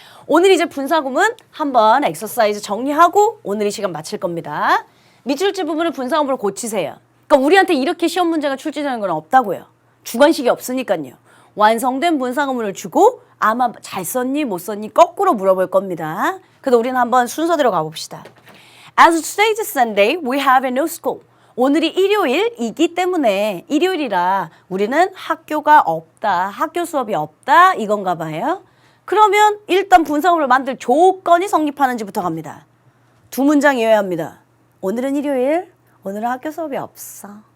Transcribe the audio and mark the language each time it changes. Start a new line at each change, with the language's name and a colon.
Korean: 오늘 이제 분사구문 한번 엑서사이즈 정리하고 오늘 이 시간 마칠 겁니다. 미출제 부분을 분사구문으로 고치세요. 그러니까 우리한테 이렇게 시험 문제가 출제되는 건 없다고요. 주관식이 없으니까요. 완성된 분사구문을 주고 아마 잘 썼니 못 썼니 거꾸로 물어볼 겁니다. 그래서 우리는 한번 순서대로 가봅시다.
English: As today's Sunday, we have no school.
Korean: 오늘이 일요일이기 때문에 일요일이라 우리는 학교가 없다, 학교 수업이 없다 이건가 봐요. 그러면 일단 분사구문을 만들 조건이 성립하는지부터 갑니다. 2문장이어야 합니다. 오늘은 일요일, 오늘은 학교 수업이 없어.